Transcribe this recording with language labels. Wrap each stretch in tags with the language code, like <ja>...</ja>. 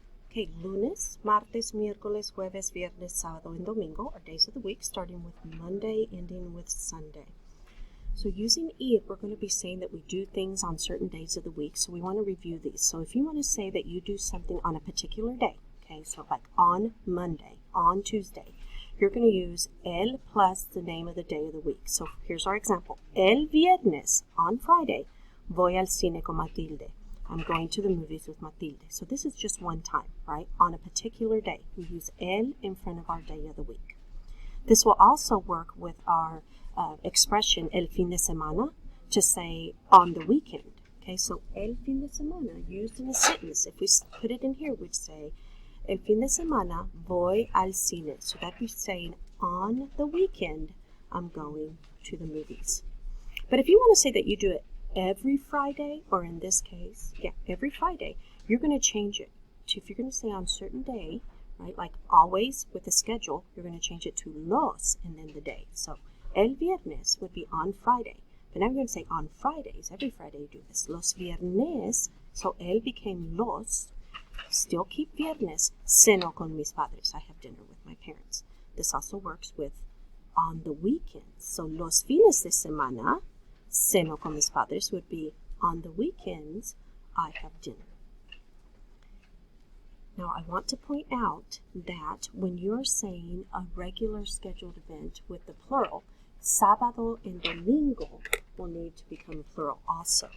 <en>Okay,</en> <es>lunes, martes, miércoles, jueves, viernes, sábado,</es> <en>and domingo are days of the week, starting with Monday, ending with Sunday. So using ir, we're going to be saying that we do things on certain days of the week, so we want to review these. So if you want to say that you do something on a particular day, okay, so like on Monday, on Tuesday, you're going to use el plus the name of the day of the week. So here's our example.</en> <es>El viernes,</es> <en>on Friday,</en> <es>voy al cine con Matilde.</es> <en>I'm going to the movies with Matilde. So this is just one time, right? On a particular day, we use el in front of our day of the week. This will also work with our expression</en> <es>el fin de semana</es> <en>to say on the weekend. Okay, so</en> <es>el fin de semana</es> <en>used in a sentence. If we put it in here, we'd say</en> <es>el fin de semana voy al cine.</es> <en>So that'd be saying on the weekend, I'm going to the movies. But if you want to say that you do it every Friday, or in this case, every Friday, you're going to change it to, if you're going to say on a certain day, right, like always with the schedule, you're going to change it to los and then the day. So</en> <es>el viernes</es> <en>would be on Friday, but now I'm going to say on Fridays. Every Friday you do this.</en> <es>Los viernes,</es> <en>so el became los. Still keep</en> <es>viernes, ceno con mis padres.</es> <en>I have dinner with my parents. This also works with on the weekends. So</en> <es>los fines de semana, ceno con mis padres</es> <en>would be on the weekends, I have dinner. Now I want to point out that when you're saying a regular scheduled event with the plural, sábado and domingo will need to become plural also.</en>